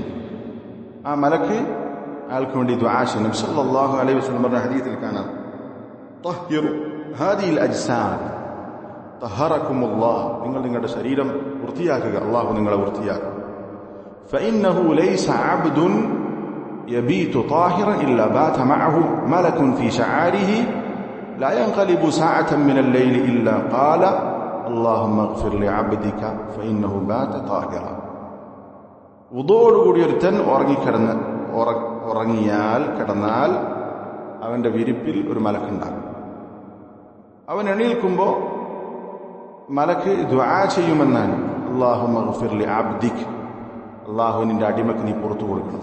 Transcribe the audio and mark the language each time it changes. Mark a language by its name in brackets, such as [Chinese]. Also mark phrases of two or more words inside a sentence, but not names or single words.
[Malayalam] ആ മലക്ക് അയാൾക്ക് വേണ്ടി ദുആ ചെയ്യും. നബി [Arabic] صلى الله عليه وسلم [Malayalam] പറഞ്ഞ ഹദീസിൽ കാണാം, [Arabic] طهروا هذه الأجساد طهركم الله, [Malayalam] നിങ്ങൾ നിങ്ങളുടെ ശരീരം വൃത്തിയാക്കുക, അല്ലാഹു നിങ്ങളെ വൃത്തിയാക്കും. [Arabic] فإنه ليس عبد يبيت طاهرا إلا بات معه ملك في شعاره لا ينقلب ساعة من الليل إلا قال اللهم اغفر لعبدك فإنه بات طاهرا. [Malayalam] വുദൂഓടുകൂടി ഒരുത്തൻ കിടന്നാൽ അവന്റെ വിരിപ്പിൽ ഒരു മലക്കുണ്ടാകും. അവൻ എണീൽക്കുമ്പോൾ മലക്ക് ദുആ ചെയ്യുമെന്നാണ്, [Arabic] اللهم اغفر لعبدك, [Malayalam] അല്ലാഹു നിന്റെ അടിമക്ക് നീ പുറത്തു കൊടുക്കണം.